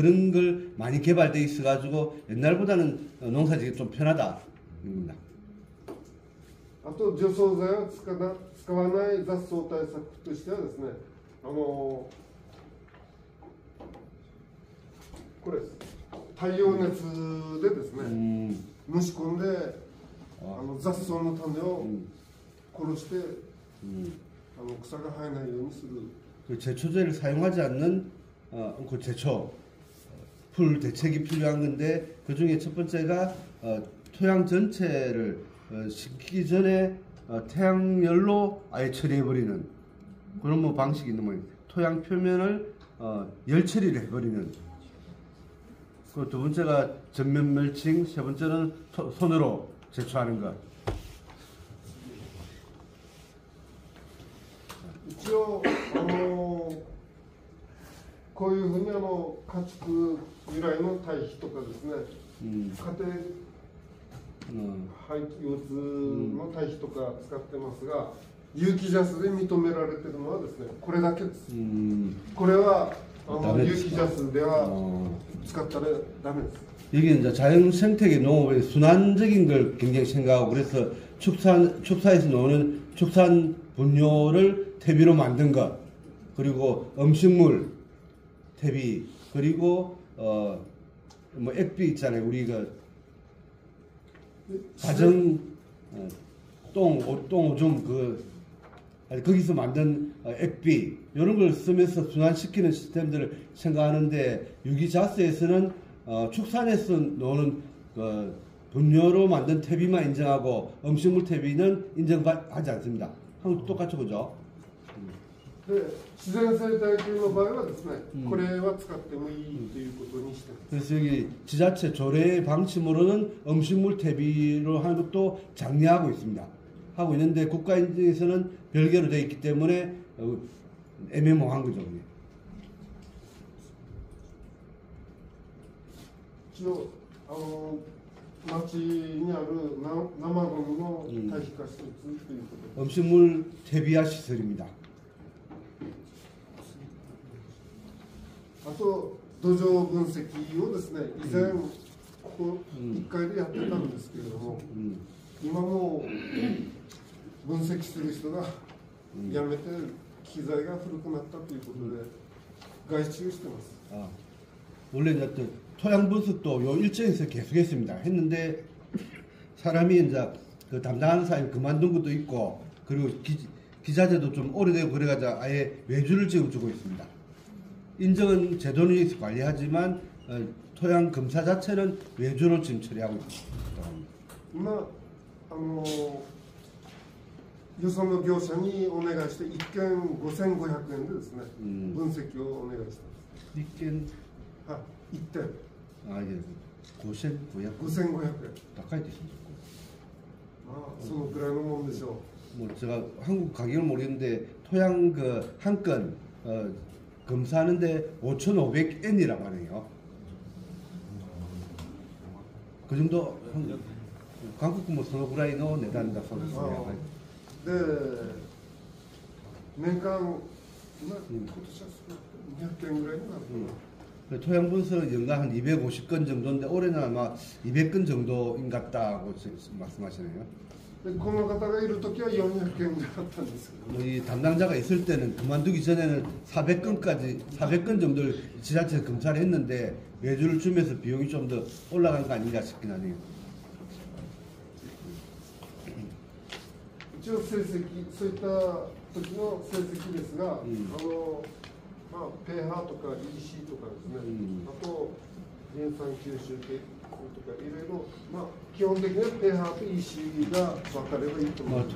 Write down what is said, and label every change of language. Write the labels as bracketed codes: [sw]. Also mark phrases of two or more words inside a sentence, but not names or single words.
[ko] 그런 걸 많이 개발돼 있어가지고 옛날보다는 농사짓기 좀 편하다입니다. [ja] あと除草剤を使わない雑草対策としてはですね、これです太陽熱でですね、蒸し込んで雑草の種を殺して、草が生えないようにする。 [ko] 그 제초제를 사용하지 않는 그 제초 풀 대책이 필요한 건데 그 중에 첫 번째가 토양 전체를 식히기 전에 태양열로 아예 처리해버리는 그런 뭐 방식이 있는 모양입니다. 토양 표면을 열 처리를 해버리는. 그 두 번째가 전면 멀칭, 세 번째는 손으로 제초하는 것. [ja] 一応こういうふうに家畜由来の堆肥とかですね、家庭廃棄物の堆肥とか使ってますが、有機ジャスで認められているのはですね、これだけです。これは有機ジャスでは使ったらダメです。 [ko] 여기는 이제 자연 생태계 농업의 순환적인 걸 굉장히 생각하고 그래서 축사에서 나오는 축산 분뇨를 퇴비로 만든 것 그리고 음식물 퇴비 그리고 뭐 액비 있잖아요. 우리가 가정 똥 오줌 거기서 만든 액비 이런 걸 쓰면서 순환시키는 시스템들을 생각하는데 유기자스에서는 축산에서 나오는 분뇨로 만든 퇴비만 인정하고 음식물 퇴비는 인정하지 않습니다. 한국도 똑같죠, 그죠? [ja] 自然生態系の場合はですね、これは使ってもいいということにしてます。 [ko] 그래서 여기 지자체 조례 방침으로는 음식물 퇴비로 하는 것도 장려하고 있습니다. 하고 있는데 국가 인증에서는 별개로 되어 있기 때문에 애매모호한 거죠. [ja] 一応町にある生ゴミの堆肥化施設ということで、 [ko] 음식물 퇴비화 시설입니다. [ja] あと土壌分析をですね、以前ここ1階でやってたんですけれども、今もう分析する人が辞めて機材が古くなったということで外注してます。 [ko] 원래 이제 또 토양 분석도 요 일정에서 계속했습니다. 했는데 사람이 이제 그 담당하는 사람이 그만둔 것도 있고, 그리고 기자재도 좀 오래되고 그래가지고 아예 외주를 지금 주고 있습니다. 인정은 제도에서 관리하지만 토양 검사 자체는 외주로 지금 처리하고 있습니다. [ja] 今よその業者にお願いして1件5500円でですね、分析をお願いしてます。 1件 1点 [ko] 예, 5500 [ja] 5500円。高いですね. まあそのくらいのもんでしょう。 [ko] 뭐 제가 한국 가격을 모르겠는데 토양 그 한 건 검사하는데 5,500엔이라고 하네요. 그 정도 한국 뭐 [ja] そのぐらいの値段だそうですね. で年間今年は200件ぐらいになるかな。 [ko] 토양 분석은 연간 한 250건 정도인데 올해는 아마 200건 정도인 것 같다고 말씀하시네요. [ja] でこの方がいる時は400件ぐらいあったんですけど、 [ko] 이 담당자가 있을 때는 그만두기 전에는 400건 정도를 지자체에서 검사를 했는데 외주를 주면서 비용이 좀 더 올라간 거 아닌가 싶긴 하네요. [ja] 一応成績、そういった時の成績ですが、まあ、ペーハーとか EC とかですね、あとリン酸吸収系とかいろいろ、まあ、基本的にはペーハーと EC が分かればいいと思います。